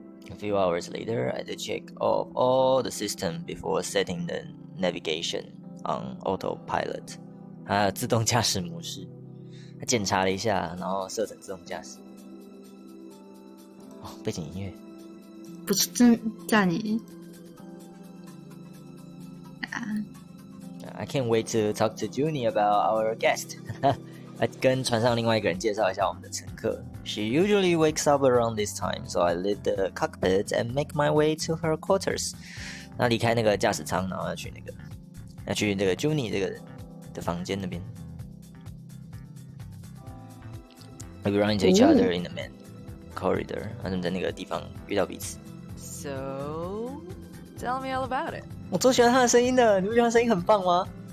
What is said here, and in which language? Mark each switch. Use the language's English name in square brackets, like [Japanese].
[English] A few hours later, I had to check off all the system before setting the navigation on autopilot. [Chinese] 还有自动驾驶模式，他检查了一下，然後設成自動駕駛。哦，背景音樂不是真在你。 [English] I can't wait to talk to Juni about our guest. [Chinese] 跟船上另外一个人介绍一下我们的乘客。 [English] She usually wakes up around this time, so I leave the cockpit and make my way to her quarters. [Chinese] 那离开那个驾驶舱，然后要去这个 Juni 这个人的房间那边。 [English] We run into each other in the main corridor. [Chinese] 他们在那个地方遇到彼此。 [English] So, tell me all about it. [Chinese] 我最喜欢他的声音了，你不觉得他声音很棒吗？